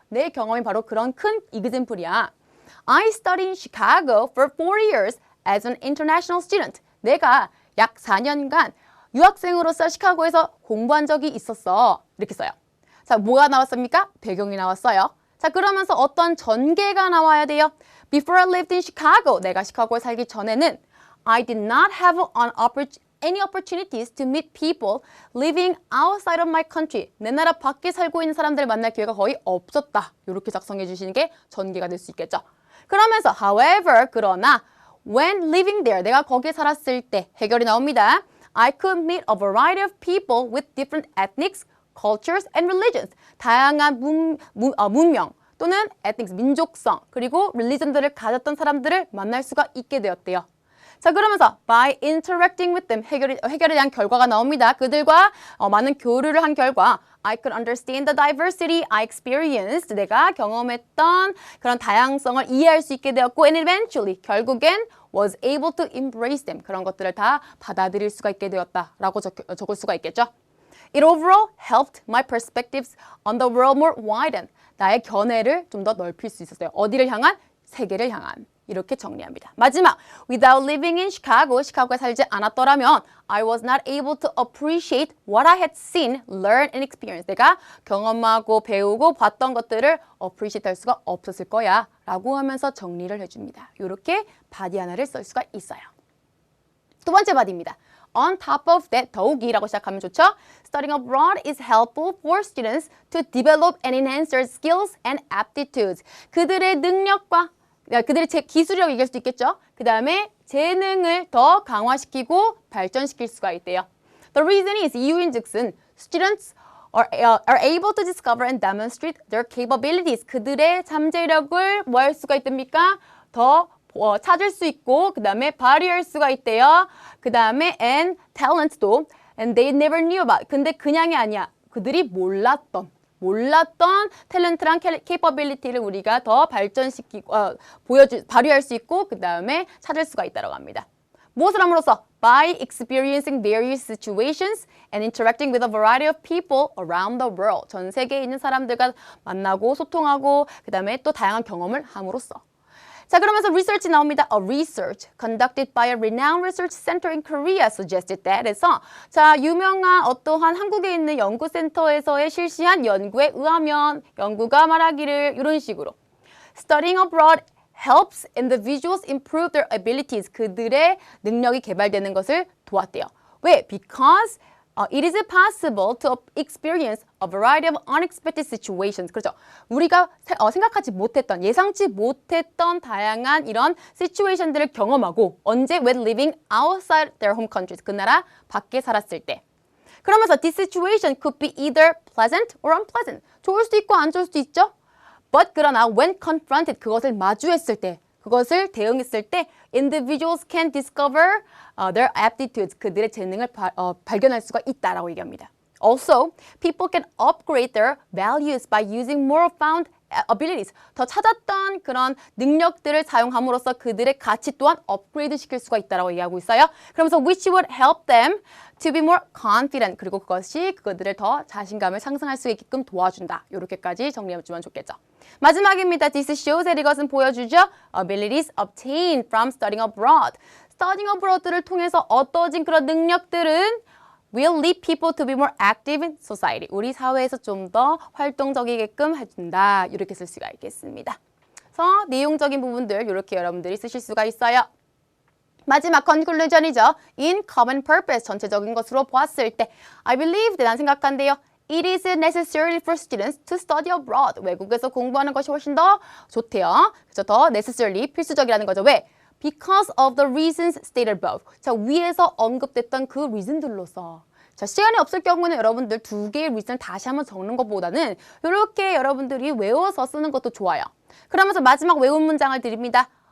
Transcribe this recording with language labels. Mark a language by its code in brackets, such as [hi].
[ko] 내 경험이 바로 그런 큰 example이야. [en] I studied in Chicago for 4 years as an international student. [ko] 내가 약 4년간 유학생으로서 시카고에서 공부한 적이 있었어. 이렇게 써요. 자, 뭐가 나왔습니까? 배경이 나왔어요. 자, 그러면서 어떤 전개가 나와야 돼요. [en] Before I lived in Chicago, [ko] 내가 시카고에 살기 전에는 [en] I did not have any opportunities to meet people living outside of my country. [ko] 내 나라 밖에 살고 있는 사람들을 만날 기회가 거의 없었다. 이렇게 작성해 주시는 게 전개가 될 수 있겠죠. 그러면서 however, 그러나 [en] when living there, [ko] 내가 거기에 살았을 때 해결이 나옵니다. [en] I could meet a variety of people with different ethnics, cultures, and religions. [ko] 다양한 문명 또는 ethnics, 민족성, 그리고 religion들을 가졌던 사람들을 만날 수가 있게 되었대요. 자, 그러면서 [en] by interacting with them, [ko] 해결에 대한 결과가 나옵니다. 그들과 많은 교류를 한 결과 [en] I could understand the diversity I experienced. [ko] 내가 경험했던 그런 다양성을 이해할 수 있게 되었고 [en] and eventually, [ko] 결국엔 [en] was able to embrace them. [ko] 그런 것들을 다 받아들일 수가 있게 되었다라고 적을 수가 있겠죠. [en] It overall helped my perspectives on the world more widen. [ko] 나의 견해를 좀 더 넓힐 수 있었어요. 어디를 향한? 세계를 향한. 이렇게 정리합니다. [en] 마지막, without living in Chicago, [ko] 시카고에 살지 않았더라면 [en] I was not able to appreciate what I had seen, learned, and experienced. [ko] 내가 경험하고 배우고 봤던 것들을 appreciate 할 수가 없었을 거야 라고 하면서 정리를 해줍니다. 이렇게 바디 하나를 쓸 수가 있어요. 두 번째 바디입니다. [en] On top of that, [ko] 더욱이라고 시작하면 좋죠. [en] Studying abroad is helpful for students to develop and enhance their skills and aptitudes. [ko] 그들의 능력과 그들의 기술이라고 얘기할 수도 있겠죠. 그 다음에 재능을 더 강화시키고 발전시킬 수가 있대요. [en] The reason is 이유인즉슨 students are able to discover and demonstrate their capabilities. [ko] 그들의 잠재력을 뭐 할 수가 있답니까? 더 찾을 수 있고 그 다음에 발휘할 수가 있대요. 그 다음에 [en] and talent도 and they never knew about. [ko] 근데 그냥이 아니야. 그들이 몰랐던 탤런트랑 capability를 우리가 더 발전시키고 발휘할 수 있고 그 다음에 찾을 수가 있다고 합니다. 무엇을 함으로써? [en] By experiencing various situations and interacting with a variety of people around the world. [ko] 전 세계에 있는 사람들과 만나고 소통하고 그 다음에 또 다양한 경험을 함으로써. 자, 그러면서 research 나옵니다. [en] A research conducted by a renowned research center in Korea suggested that. [ko] 해서 자, 유명한 어떠한 한국에 있는 연구센터에서의 실시한 연구에 의하면 연구가 말하기를 이런 식으로 [en] Studying abroad helps individuals improve their abilities. [ko] 그들의 능력이 개발되는 것을 도왔대요. 왜? [en] Because it is possible to experience a variety of unexpected situations. [ko] 그렇죠. 우리가 생각하지 못했던, 예상치 못했던 다양한 이런 situation들을 경험하고 언제? [en] When living outside their home countries. [ko] 그 나라 밖에 살았을 때. 그러면서 [en] this situation could be either pleasant or unpleasant. [ko] 좋을 수도 있고 안 좋을 수도 있죠. [en] But 그러나 when confronted, [ko] 그것을 마주했을 때, 그것을 대응했을 때 [en] individuals can discover their aptitudes. [ko] 그들의 재능을 발견할 수가 있다라고 얘기합니다. [en] Also, people can upgrade their values by using more found [ko] abilities, 더 찾았던 그런 능력들을 사용함으로써 그들의 가치 또한 업그레이드 시킬 수가 있다고 얘기하고 있어요. 그러면서 [en] which would help them to be more confident. [ko] 그리고 그것이 그들을 더 자신감을 상승할 수 있게끔 도와준다. 이렇게까지 정리해주면 좋겠죠. 마지막입니다. [en] This shows that [ko] 이것은 보여주죠. [en] Abilities obtained from studying abroad. [ko] studying abroad를 통해서 얻어진 그런 능력들은 [en] will lead people to be more active in society. [ko] 우리 사회에서 좀 더 활동적이게끔 해준다. 이렇게 쓸 수가 있겠습니다. 그래서 내용적인 부분들 이렇게 여러분들이 쓰실 수가 있어요. 마지막 conclusion이죠. [en] In common purpose, [ko] 전체적인 것으로 보았을 때 [en] I believe, [ko] 난 생각한대요. [en] It is necessary for students to study abroad. [ko] 외국에서 공부하는 것이 훨씬 더 좋대요. 그래서 더 necessarily, 필수적이라는 거죠. 왜? [en] Because of the reasons stated above. [ko] 자, 위에서 언급됐던 그 reason들로서. 자, 시간이 없을 경우는 여러분들 두 개의 reason을 다시 한번 적는 것보다는 이렇게 여러분들이 외워서 쓰는 것도 좋아요. 그러면서 마지막 외운 문장을 드립니다.